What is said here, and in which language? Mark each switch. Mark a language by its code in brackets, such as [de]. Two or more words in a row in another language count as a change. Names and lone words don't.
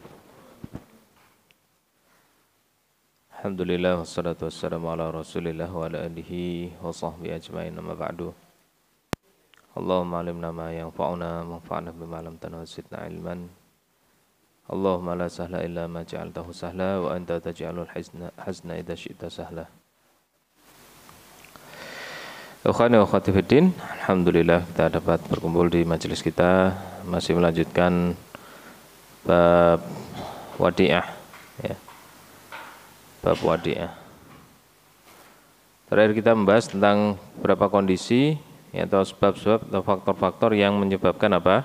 [ar] الحمد لله والصلاة والسلام على رسول الله وعلى آله وصحبه أجمعين أما بعد. اللهم علمنا ما ينفعنا وانفعنا بما علمتنا وزدنا علما. اللهم لا سهل إلا ما جعلته سهلا وأنت تجعل الحزن إذا شئت سهلا. إخواني وأخواتي في الدين, [id] alhamdulillah kita dapat berkumpul di majelis kita, masih melanjutkan [ar] باب وديعة, [id] ya. [ar] باب وديعة. [id] Terakhir kita membahas tentang beberapa kondisi atau sebab-sebab atau faktor-faktor yang menyebabkan apa?